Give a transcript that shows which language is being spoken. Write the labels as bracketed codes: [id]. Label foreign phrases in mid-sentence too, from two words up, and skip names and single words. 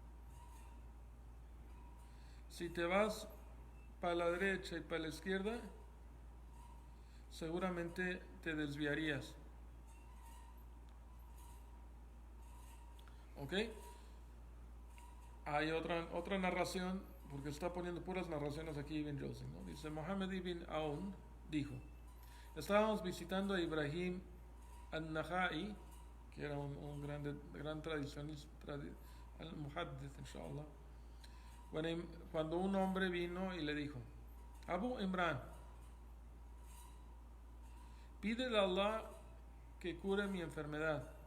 [es] Si te vas para la derecha y para la izquierda, seguramente te desviarías. ¿Ok? Hay otra narración, porque está poniendo puras narraciones aquí Ibn Jawzi, ¿no? Dice, Mohammed ibn Aoun dijo, estábamos visitando a Ibrahim al-Nakhai, que era un gran tradicionista, al-Muhaddith, inshallah, cuando un hombre vino y le dijo, Abu Imran, pídele a Allah que cure mi enfermedad.